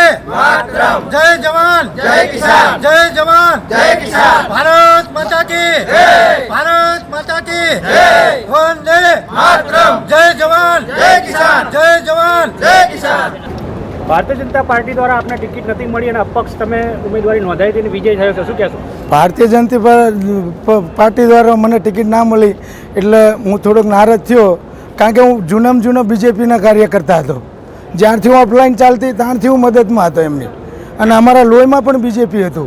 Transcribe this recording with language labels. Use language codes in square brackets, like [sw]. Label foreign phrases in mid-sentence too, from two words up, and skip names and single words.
[hi] मातरम। जय जवान जय किसान। जय जवान जय किसान। भारत माता की भारत माता की वंदे मातरम। जय जवान जय किसान। जय जवान जय किसान। [gu] ભારતીય જનતા પાર્ટી દ્વારા આપને ટિકિટ નથી મળી અને અપક્ષ તમે ઉમેદવારી નોંધાવી હતી અને વિજય થયો છે, શું કહેશો? ભારતીય જનતા પાર્ટી દ્વારા મને ટિકિટ ના મળી એટલે હું થોડોક નારાજ થયો, કારણ કે હું જૂનામાં જૂનો બીજેપીના કાર્યકર્તા હતો. જ્યારથી હું ઓફલાઈન ચાલતી ત્યારથી હું મદદમાં હતો એમની, અને અમારા લોહીમાં પણ બીજેપી હતું.